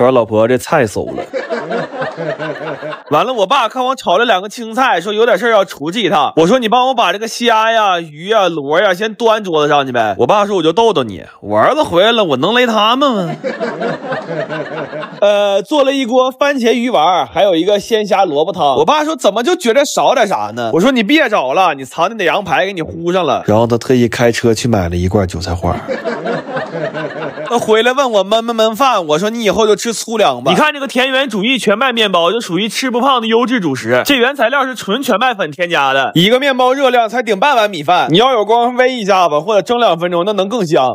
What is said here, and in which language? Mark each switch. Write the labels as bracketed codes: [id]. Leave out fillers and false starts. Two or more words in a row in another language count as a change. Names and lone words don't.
[zh] 說老婆這菜餿了。完了，我爸看我炒了2個青菜，說有點事要出去一趟。我說你幫我把這個蝦呀、魚呀、螺呀先端桌子上去唄。我爸說我就逗逗你，我兒子回來了，我能雷他們嗎？做了一鍋番茄魚丸，還有一個鮮蝦蘿蔔湯。我爸說怎麼就覺得少點啥呢？我說你別找了，你藏的羊排給你糊上了。然後他特意開車去買了一罐韭菜花。他回來問我燜不燜飯，我說你以後就吃粗糧吧。你看這個田園主義全麥麵包就屬於吃不胖的優質主食，這原材料是純全麥粉添加的，一個麵包熱量才頂半碗米飯，你要有功夫煨一下子或者蒸2分鐘，那能更香。